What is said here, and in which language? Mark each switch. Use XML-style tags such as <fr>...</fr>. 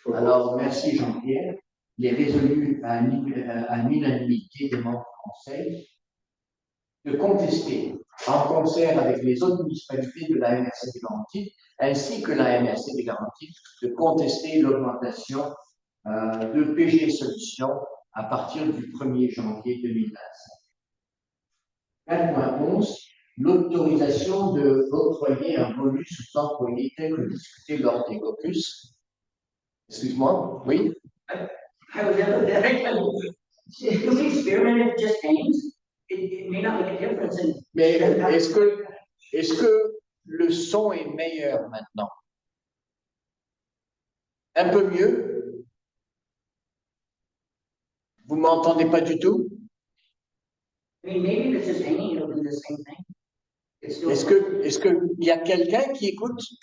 <fr>Alors, merci Jean-Pierre. Il est résolu à l'unanimité des membres du conseil de contester en concert avec les autres municipalités de la MRC des Laurentides ainsi que la MRC des Laurentides de contester l'augmentation de PG Solutions à partir du 1er janvier 2025. 4.11, l'autorisation de octroyer un bonus aux employés tel que discuté lors des caucus. Excuse-moi, oui?</fr> <en>I was able to, if we experiment with just names, it may not make a difference in.</en> <fr>Mais est-ce que le son est meilleur maintenant? Un peu mieux? Vous m'entendez pas du tout?</fr> <en>I mean, maybe if it's just hanging, it'll do the same thing. It's still.</en> <fr>Est-ce que il y a quelqu'un qui écoute?</fr>